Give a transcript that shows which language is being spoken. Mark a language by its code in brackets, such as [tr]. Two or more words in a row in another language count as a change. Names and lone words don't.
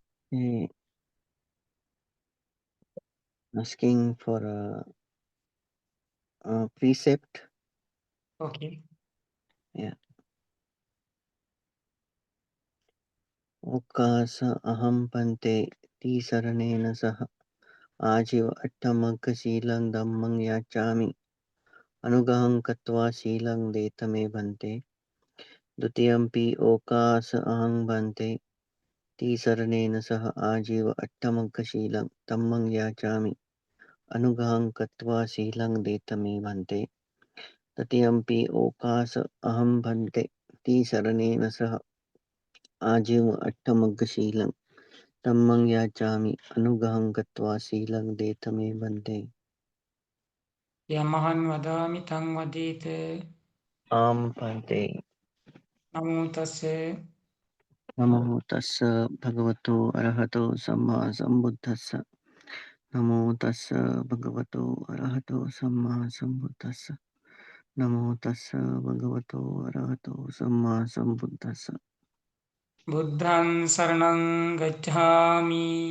[en] Eh, Asking for a precept. Okay. Yeah. [pi] Okas aham pante tisaranena sah आजीव अट्टमग्गशीलं धम्मं याचामि अनुगहं कृत्वा शीलं देतमे भन्ते द्वितीयंपि ओकास अहं भन्ते तीसरणेन सह आजीव अट्टमग्गशीलं धम्मं याचामि अनुगहं कृत्वा शीलं देतमे भन्ते तृतीयंपि ओकास अहं भन्ते तीसरणेन सह आजीव अट्टमग्गशीलं धम्मं याचामि अनुगहं कृत्वा शीलं देतमे भन्ते यमहं वदामि तं वदेत् आम भन्ते नमो तस्य नमो तस्स भगवतो अरहतो सम्मा सम्बुद्धस्स नमो तस्स भगवतो अरहतो सम्मा सम्बुद्धस्स नमो तस्स भगवतो अरहतो सम्मा सम्बुद्धस्स बुद्धं शरणं गच्छामि